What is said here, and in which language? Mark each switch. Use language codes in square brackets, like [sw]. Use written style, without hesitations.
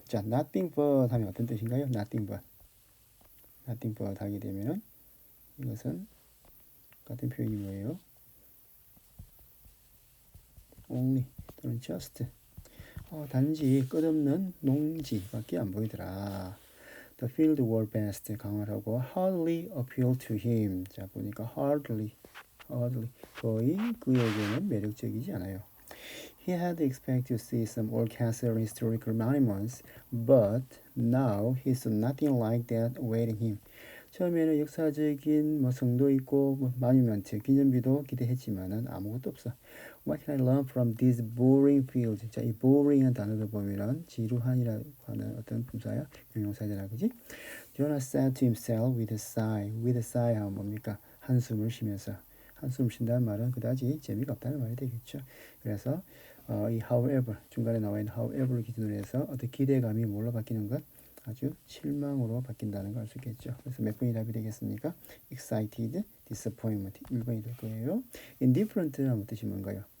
[ko] 자, nothing but 하면 어떤 뜻인가요? nothing but 하게 되면 이것은 같은 표현이 뭐예요? only 또는 just 단지 끝없는 농지밖에 안 보이더라. [en] The field were best [ko] 강화하고 [en] hardly appealed to him. [ko] 자, 보니까 hardly 거의 그에게는 매력적이지 않아요. [en] He had expected to see some old castle and historical monuments, but now he saw nothing like that awaiting him. [ko] 처음에는 역사적인 뭐 성도 있고 뭐 마뉴먼트, 기념비도 기대했지만은 아무것도 없어. [en] What can I learn from these boring fields? [ko] 자, 이 boring한 단어를 보면은 지루한이라고 하는 어떤 분사야, 형용사잖아, 그지? [en] Jonas said to himself with a sigh. With a sigh [ko] 하면 뭡니까? 한숨을 쉬면서. 한숨을 쉰다는 말은 그다지 재미가 없다는 말이 되겠죠. 그래서 이 however 중간에 나와 있는 however를 기준으로 해서 어떤 기대감이 뭘로 바뀌는 것? 아주 실망으로 바뀐다는 걸 알 수 있겠죠. 그래서 몇 번이 답이 되겠습니까? excited, disappointment 1번이 될 거예요. indifferent 하면 뜻이 뭔가요?